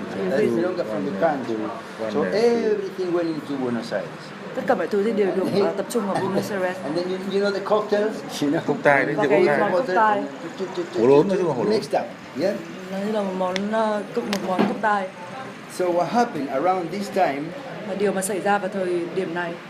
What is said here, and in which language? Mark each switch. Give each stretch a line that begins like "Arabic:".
English: That's milonga from the country. So everything went into Buenos Aires.
Vietnamese: Tất cả mọi thứ thì đều được tập trung vào Buenos Aires.
English: And then you know the cocktails,
Vietnamese: cốc tài đấy, và cái món cốc tài. Hổ lốn nói chung là hổ lốn.
English: Mixed up, yeah.
Vietnamese: Nó như là một món cốc tài.
English: So what happened around this time?
Vietnamese: Và điều mà xảy ra vào thời điểm này.